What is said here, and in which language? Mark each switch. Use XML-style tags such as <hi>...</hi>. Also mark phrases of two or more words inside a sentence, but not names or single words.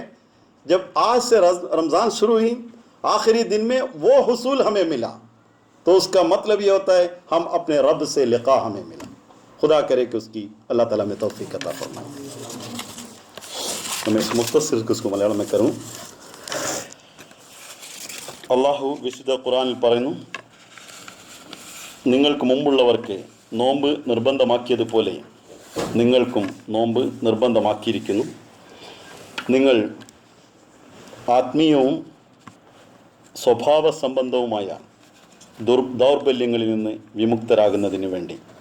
<ur>جب آج سے رمضان شروع ہوئی، آخری دن میں وہ حصول ہمیں ملا، تو اس کا مطلب یہ ہوتا ہے ہم اپنے رب سے لقاء ہمیں ملا۔ خدا کرے کہ اس کی اللہ تعالیٰ میں توفیق عطا فرمائے۔ میں اس مختصر اس کو മലയാളം میں کروں۔</ur> <ml>അള്ളാഹു വിശുദ്ധ ഖുർആനിൽ പറയുന്നു, നിങ്ങൾക്ക് മുമ്പുള്ളവർക്ക് നോമ്പ് നിർബന്ധമാക്കിയതുപോലെ നിങ്ങൾക്കും നോമ്പ് നിർബന്ധമാക്കിയിരിക്കുന്നു. നിങ്ങൾ ആത്മീയവും സ്വഭാവ സംബന്ധവുമായ ദൗർബല്യങ്ങളിൽ നിന്ന് വിമുക്തരാകുന്നതിന് വേണ്ടി.</ml>